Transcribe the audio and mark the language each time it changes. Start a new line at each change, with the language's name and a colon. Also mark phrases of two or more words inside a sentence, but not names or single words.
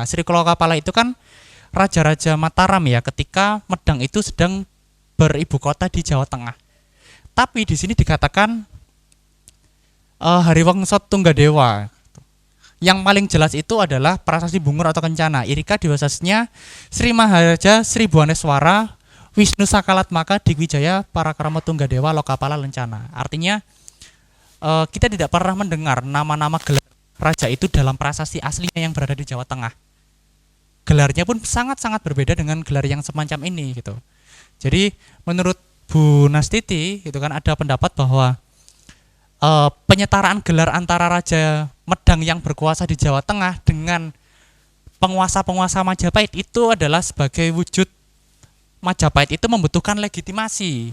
Indonesian: Sri Lokapala itu kan raja-raja Mataram ya, ketika Medang itu sedang beribu kota di Jawa Tengah. Tapi di sini dikatakan Hariwangsa Tunggadewa. Yang paling jelas itu adalah prasasti Bungur atau Kencana.
Kawi: Irika Diwasasnya Sri Maharaja Sri Buaneswara Wisnu Sakalatmaka Digwijaya Parakrama Tunggadewa Lokapala Lencana.
Indonesian: Artinya kita tidak pernah mendengar nama-nama gelar raja itu dalam prasasti aslinya yang berada di Jawa Tengah. Gelarnya pun sangat-sangat berbeda dengan gelar yang semacam ini gitu. Jadi menurut Bu Nastiti itu kan ada pendapat bahwa penyetaraan gelar antara Raja Medang yang berkuasa di Jawa Tengah dengan penguasa-penguasa Majapahit itu adalah sebagai wujud Majapahit itu membutuhkan legitimasi.